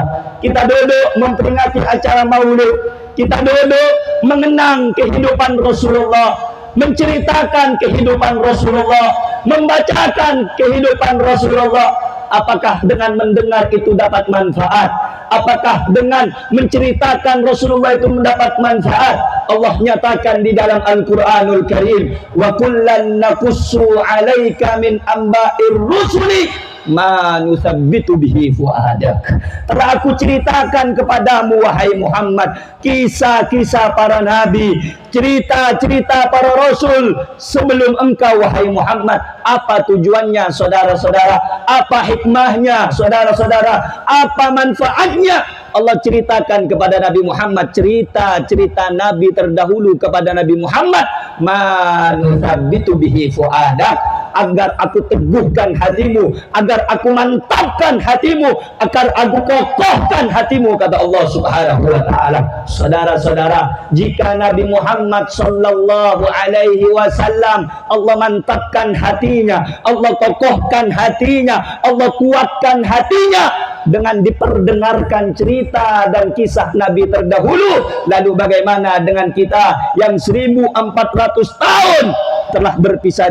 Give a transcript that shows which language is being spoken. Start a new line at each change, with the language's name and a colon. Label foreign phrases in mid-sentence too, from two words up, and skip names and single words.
Indonesian: Kita duduk memperingati acara maulid. Kita duduk mengenang kehidupan Rasulullah, menceritakan kehidupan Rasulullah, membacakan kehidupan Rasulullah. Apakah dengan mendengar itu dapat manfaat? Apakah dengan menceritakan Rasulullah itu mendapat manfaat? Allah nyatakan di dalam Al-Quranul Karim,
Arabic: وكلا نقص عليك من أنباء الرسل ما نثبت به فؤادك.
Indonesian: Telah aku ceritakan kepadamu wahai Muhammad kisah-kisah para nabi, cerita-cerita para rasul sebelum engkau wahai Muhammad. Apa tujuannya saudara-saudara? Apa hikmahnya saudara-saudara? Apa manfaatnya? Allah ceritakan kepada Nabi Muhammad cerita-cerita nabi terdahulu kepada Nabi Muhammad,
Arabic: ما نثبت به فؤادك,
Indonesian: agar aku teguhkan hatimu, agar aku mantapkan hatimu, agar aku kokohkan hatimu, kata Allah
Arabic: سبحانه وتعالى.
Indonesian: Saudara-saudara, jika Nabi Muhammad
Arabic: صلى الله عليه وسلم
Indonesian: Allah mantapkan hatinya, Allah kokohkan hatinya, Allah kuatkan hatinya dengan diperdengarkan cerita dan kisah Nabi terdahulu, lalu bagaimana dengan kita yang 1400 tahun telah berpisah